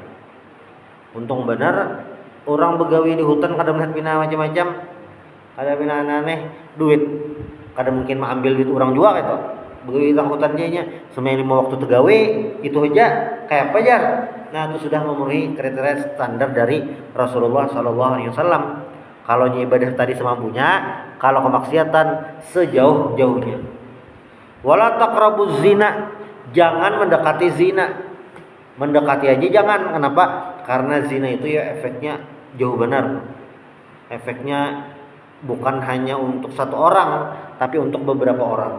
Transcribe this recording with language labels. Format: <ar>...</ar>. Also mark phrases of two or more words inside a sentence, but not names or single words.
<bjn>Untung benar orang begawi di hutan kada melihat bina macam-macam, kada bina aneh duit, kada mungkin mengambil duit orang juga gitu. Begawi di hutan nya semua 5 waktu tegawe itu aja kayak apa jar.</bjn> <id>Nah itu sudah memenuhi kriteria standar dari Rasulullah</id> <ar>Sallallahu Alaihi Wasallam.</ar> <id>Kalau ibadah tadi semampunya, kalau kemaksiatan sejauh-jauhnya.</id> <ar>Wala taqrabuz zina,</ar> <id>jangan mendekati zina. Mendekati aja jangan. Kenapa? Karena zina itu ya efeknya jauh benar. Efeknya bukan hanya untuk satu orang, tapi untuk beberapa orang.</id>